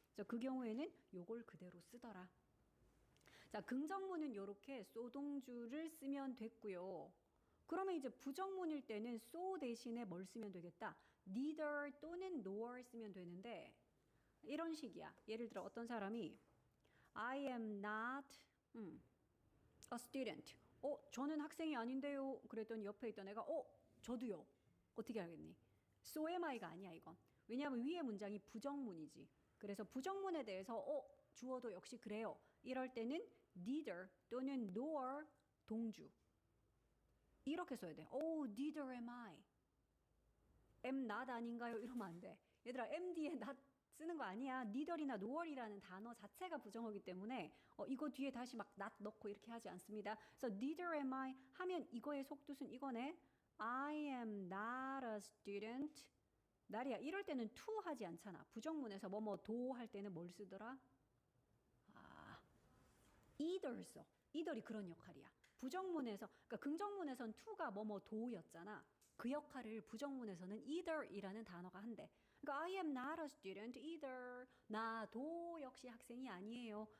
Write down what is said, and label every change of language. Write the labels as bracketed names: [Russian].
[Korean] 그 경우에는 요걸 그대로 쓰더라. 자, 긍정문은 이렇게 소동주를 쓰면 됐고요. 그러면 이제 부정문일 때는 so 대신에 뭘 쓰면 되겠다? neither 또는 nor 쓰면 되는데 이런 식이야. 예를 들어 어떤 사람이 [English] I am not a student. [Korean] 저는 학생이 아닌데요. 그랬더니 옆에 있던 애가 저도요. 어떻게 하겠니? [English] so am I [Korean] 가 아니야 이건. 왜냐하면 위에 문장이 부정문이지. 그래서 부정문에 대해서 주어도 역시 그래요. 이럴 때는 neither 또는 nor 동주. 이렇게 써야 돼. [English] neither am I. am not [Korean] 아닌가요? 이러면 안 돼. 얘들아 am 뒤에 not 쓰는 거 아니야. neither이나 nor이라는 단어 자체가 부정어기 때문에 이거 뒤에 다시 막 not 넣고 이렇게 하지 않습니다. 그래서 [English] neither am I [Korean] 하면 이거의 속뜻은 이거네. [English] I am not a student. [Korean] 나리야 이럴 때는 to 하지 않잖아. 부정문에서 도 할 때는 뭘 쓰더라? either 써. either이 그런 역할이야. 부정문에서 그러니까 긍정문에선 to가 도였잖아. 그 역할을 부정문에서는 either이라는 단어가 한대. 그러니까 [English] I am not a student either. [Korean] 나도 역시 학생이 아니에요.